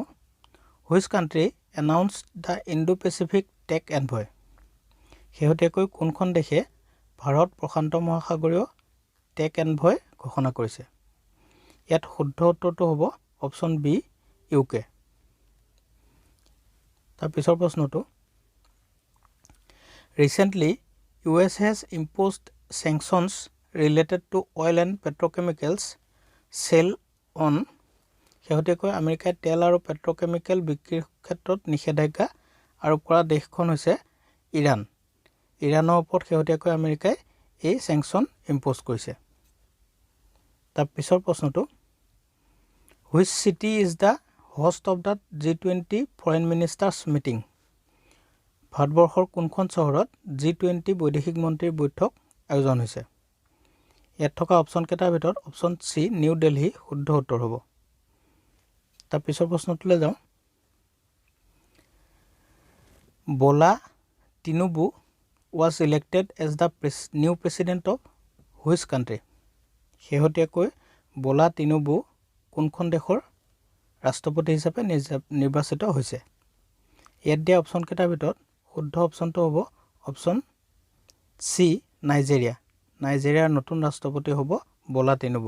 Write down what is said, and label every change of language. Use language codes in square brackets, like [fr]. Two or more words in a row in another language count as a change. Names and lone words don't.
[en] Which country announced the Indo-Pacific Tech Envoy? [as] শেহতীয়াকৈ কোনখন দেশে ভাৰত প্ৰশান্ত মহাসাগৰীয় [en] tech envoy [as] ঘোষণা কৰিছে? ইয়াত শুদ্ধ উত্তৰটো হ'ব [en] option B [as] UK। তাৰ পিছৰ প্ৰশ্নটো। [en] Recently, US has imposed sanctions related to oil and petrochemicals sale on [as] শেহতীয়াকৈ আমেৰিকাই তেল আৰু পেট্ৰকেমিকেল বিক্ৰীৰ ক্ষেত্ৰত নিষেধাজ্ঞা আৰোপ কৰা দেশখন হৈছে ইৰাণ। ইৰাণৰ ওপৰত শেহতীয়াকৈ আমেৰিকাই এই [en] sanction impose [as] কৰিছে। তাৰ পিছৰ প্ৰশ্নটো। [en] Which city is the host of the G20 Foreign Ministers Meeting? [as] ভাৰতবৰ্ষৰ কোনখন চহৰত G20 বৈদেশিক মন্ত্ৰীৰ বৈঠক আয়োজন হৈছে? ইয়াত থকা অপশ্যন কেইটাৰ ভিতৰত [en] option C [as] নিউ দিল্লী শুদ্ধ উত্তৰ হ'ব। তাৰ পিছৰ প্ৰশ্নটোলৈ যাওঁ। [en] বলা তিনুবু was elected as the new president of which country? [as] শেহতীয়াকৈ বলা তিনুবু কোনখন দেশৰ ৰাষ্ট্ৰপতি হিচাপে নিৰ্বাচিত হৈছে? ইয়াত দিয়া অপশ্যন কেইটাৰ ভিতৰত শুদ্ধ অপশ্যনটো হ'ব [en] option C [as] নাইজেৰিয়া। নাইজেৰিয়াৰ নতুন ৰাষ্ট্ৰপতি হ'ব বলা তিনুবু।